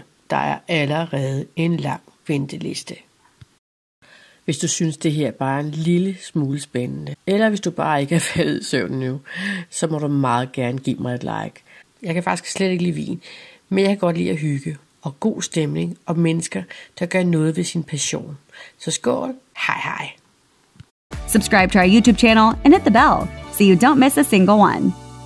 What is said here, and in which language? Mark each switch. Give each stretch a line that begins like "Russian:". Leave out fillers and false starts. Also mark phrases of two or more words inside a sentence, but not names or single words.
Danish: Der er allerede en lang venteliste. Hvis du synes, det her bare er en lille smule spændende, eller hvis du bare ikke er faldet i søvn nu, så må du meget gerne give mig et like. Jeg kan faktisk slet ikke lide vin, men jeg kan godt lide at hygge, og god stemning og mennesker, der gør noget ved sin passion. Så skål, hej hej.
English: Subscribe to our YouTube channel and hit the bell so you don't miss a single one.